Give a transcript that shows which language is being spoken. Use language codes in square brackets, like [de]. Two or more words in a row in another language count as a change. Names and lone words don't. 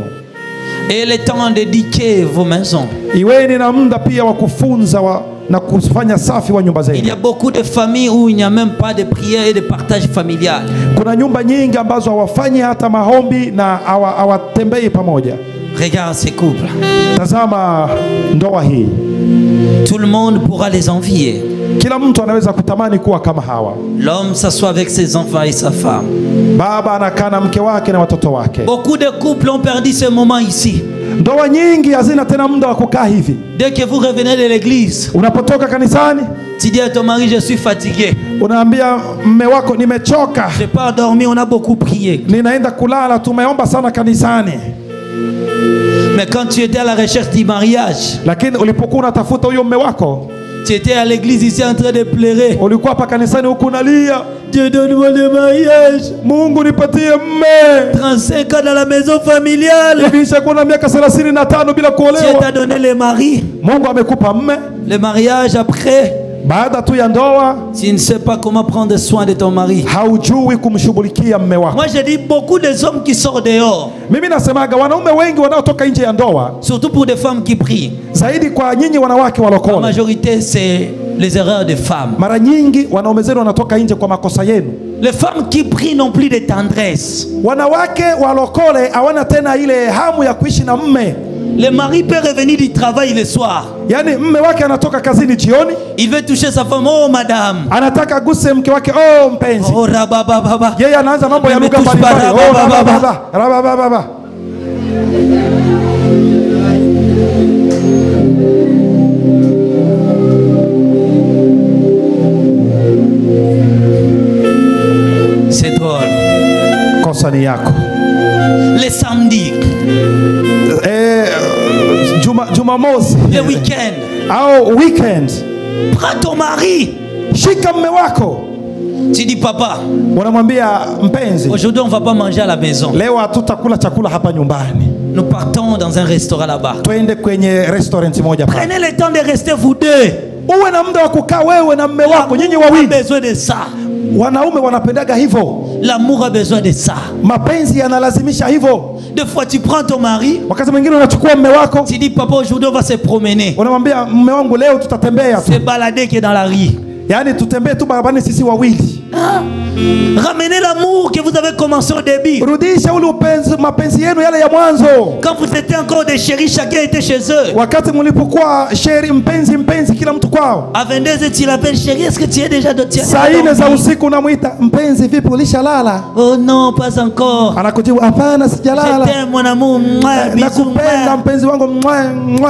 [fr] Et le temps d'éduquer vos maisons. [sw] Iweni na muda pia wa kufunza na kufanya safi wa nyumba [fr] Il y [sw] zenu. [fr] a beaucoup de familles où il n'y a même pas de prière et de partage familial. [sw] Kuna nyumba nyingi ambazo hawafanyi hata maombi na hawatembei pamoja. [fr] Regarde ces couples. [sw] Tazama ndoa hii. [fr] Tout le monde pourra les envier. [sw] Kila mtu anaweza kutamani kuwa kama Hawa. [fr] L'homme s'assoit avec ses enfants et sa femme. [sw] Baba anakaa na mke wake na watoto wake. [fr] Beaucoup de couples ont perdu ce moment ici. [sw] Ndoa nyingi hazina tena muda wa kukaa hivi. [fr] Dès que vous revenez de l'église, [sw] Unapotoka kanisani, [fr] tu dis à ton mari, je suis fatigué. [sw] unaambia mme wako nimechoka. [fr] Je pars dormir, on a beaucoup prié. [sw] Ninaenda kulala, tumeomba sana kanisani. [fr] Mais quand tu étais à la recherche du mariage, [sw] Lakini ulipokuwa unatafuta huyo mme wako, [fr] tu étais à l'église ici en train de pleurer. [sw] ulikuwa hapa kanisani huku unalia, [fr] Dieu donne-moi le mariage. [sw] Mungu nipatie mme. [fr] 35 ans dans la maison familiale. [sw] Hivi ishakuwa na miaka 35 bila [fr] Dieu [sw] kuolewa. [fr] t'a donné le mari. [sw] Mungu amekupa mme. [fr] Le mariage après, [sw] Baada tu ya ndoa, [fr] tu ne sais pas comment prendre soin de ton mari. [sw] haujui kumshughulikia mme wako. [fr] Moi je dis beaucoup des hommes qui sortent dehors, [sw] Mimi nasemaga wanaume wengi wanaotoka nje ya ndoa, [fr] surtout pour des femmes qui prient. [sw] zaidi kwa nyinyi wanawake [fr] La [sw] walokole. [fr] majorité c'est les erreurs des femmes. [sw] Mara nyingi wanaume zenu wanatoka nje kwa makosa yenu. [fr] Les femmes qui prient n'ont plus de tendresse. [sw] Wanawake walokole hawana tena ile hamu ya kuishi na mme. [fr] Le mari peut revenir du travail le soir. [sw] Yaani mme wake anatoka kazini jioni, [fr] Il veut toucher sa femme. Oh madame. [sw] anataka aguse mke wake, oh mpenzi. Oh rabababa. Yeye anaanza mambo ya lugha Nimetush mbalimbali. Oh barababa. rabababa. [fr] C'est drôle. [sw] Kosa ni yako. [fr] Les samedis, [sw] Jumamosi [fr] le week-end, au weekend, prends ton mari. [sw] shika mme wako, [fr] Tu dis papa, [sw] unamwambia mpenzi, [fr] aujourd'hui on va pas manger à la maison. [sw] leo hatutakula chakula hapa nyumbani, [fr] Nous partons dans un restaurant là-bas. [sw] twende kwenye restaurant moja pale. [fr] Prenez le temps de rester vous deux. [sw] Uwe na muda wa kukaa wewe na mme wako, nyinyi [fr] L'amour a [sw] wawili. [fr] besoin de ça. [sw] Wanaume wanapendaga hivyo, [fr] L'amour a besoin de ça. [sw] mapenzi yanalazimisha hivyo. [fr] Des fois tu prends ton mari, [sw] Wakati mwingine unachukua mme wako, [fr] tu dis papa aujourd'hui on va se promener. [sw] unamwambia mme wangu, leo tutatembea tu, [fr] Se balader qui est dans la rue. [sw] yaani tutembee tu barabarani sisi wawili. [fr] Hein? Ramenez l'amour que vous avez commencé au début. [sw] Rudisha ule upenzi, mapenzi yenu yale ya mwanzo, [fr] Quand vous étiez encore des chéris, chacun était chez eux. [sw] wakati mlipokuwa sheri, mpenzi, kila mtu kwao. [fr] À 22h, tu l'appelles chérie, est-ce que tu es déjà de [sw] Saa 4 za usiku unamwita mpenzi, vipi ulishalala? [fr] Oh non, pas encore. [sw] Anakujibu hapana, [fr] Je [sw] sijalala. [fr] t'aime mon amour. Mouah, bisous, [sw] Nakupenda mouah. mpenzi wangu, mwa mwa.